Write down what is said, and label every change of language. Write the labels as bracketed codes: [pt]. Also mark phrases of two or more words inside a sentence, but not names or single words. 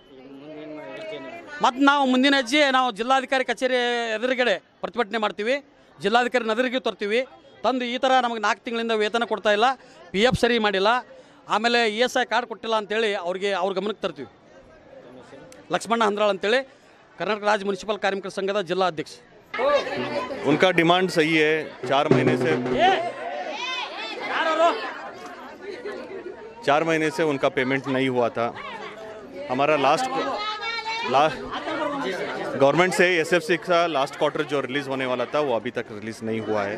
[kn] ಮತ್ತು ನಾವು ಮುಂದಿನ ಹೆಜ್ಜೆ ನಾವು ಜಿಲ್ಲಾಧಿಕಾರಿ ಕಚೇರಿ ಎದುರುಗಡೆ ಪ್ರತಿಭಟನೆ ಮಾಡ್ತೀವಿ. ಜಿಲ್ಲಾಧಿಕಾರಿ ಎದುರಿಗೆ ತರ್ತೀವಿ. ತಂದು ಈ ಥರ ನಮಗೆ 4 ತಿಂಗಳಿಂದ ವೇತನ ಕೊಡ್ತಾ ಇಲ್ಲ, PF ಸರಿ ಮಾಡಿಲ್ಲ, ಆಮೇಲೆ ESI ಕಾರ್ಡ್ ಕೊಟ್ಟಿಲ್ಲ ಅಂತೇಳಿ ಅವ್ರ ಗಮನಕ್ಕೆ ತರ್ತೀವಿ. ಲಕ್ಷ್ಮಣ ಹಂದ್ರಾಳ್ ಅಂತೇಳಿ ಕರ್ನಾಟಕ ರಾಜ್ಯ ಮುನ್ಸಿಪಲ್ ಕಾರ್ಮಿಕರ ಸಂಘದ ಜಿಲ್ಲಾ ಅಧ್ಯಕ್ಷ. [hi] उनका डिमांड सही है. 4 महीने से उनका पेमेंट नहीं हुआ था. हमारा लास्ट गवर्नमेंट से SFC का लास्ट क्वार्टर जो रिलीज़ होने वाला था वो अभी तक रिलीज़ नहीं हुआ है.